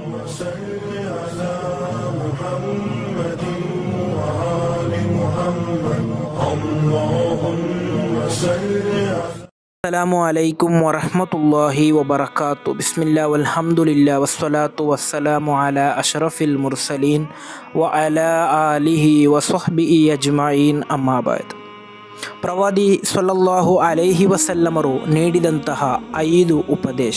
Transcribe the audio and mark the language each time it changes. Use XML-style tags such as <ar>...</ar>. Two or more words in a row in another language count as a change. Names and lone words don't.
<ar>صل على محمد وآل محمد اللهم صل على السلام عليكم ورحمة الله وبركاته. بسم الله والحمد لله والصلاة والسلام على أشرف المرسلين وعلى آله وصحبه أجمعين أما بعد.</ar> <kn>ಪ್ರವಾದಿ</kn> <ar>صلى الله عليه وسلم</ar> <kn>ನೀಡಿದಂತಹ 5 ಉಪದೇಶ.</kn>